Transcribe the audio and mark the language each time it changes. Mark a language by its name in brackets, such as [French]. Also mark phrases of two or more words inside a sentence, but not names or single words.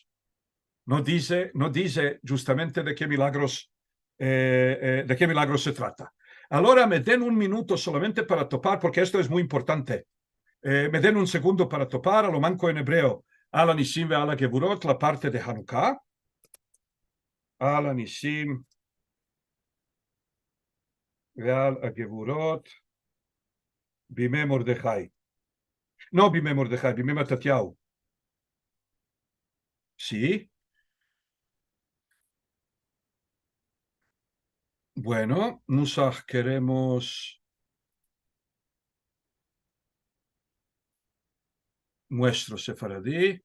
[Spanish] No dice justamente de qué milagros se trata. Allora me den un minuto solamente para topar, porque esto es muy importante. Me den un segundo para topar, a lo manco en hebreo, [Hebrew] על הניסים ועל הגבורות, [Spanish] la parte de Hanukkah. [Hebrew] על הניסים ועל הגבורות, בימי מרדכי. No בימי מרדכי, בימי מתתיהו. [Spanish] Sí. Bueno, Nusach queremos nuestro sefaradí.